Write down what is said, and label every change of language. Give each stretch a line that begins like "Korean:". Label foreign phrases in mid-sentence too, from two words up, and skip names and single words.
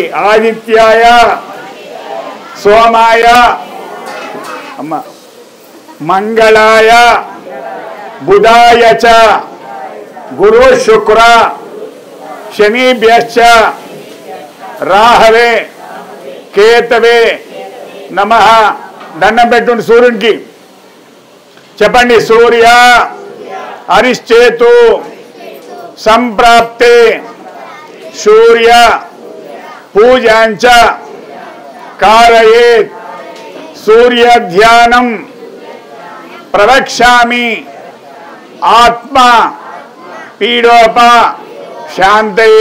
Sanskrit: आदित्याय सोमाय अम्म मंगलाय बुधाय च गुरु शुक्र शनिभ्यश्च राहवे केतवे नमः.
Telugu: దండం పెట్టుండి సూర్యునికి. చెప్పండి.
Sanskrit: సూర్య అరిశ్చేతు సంప్రాప్తే సూర్య పూజాంచ కారయేత్ సూర్య ధ్యానం ప్రవక్ష్యామి ఆత్మ పీడోప శాంతయే.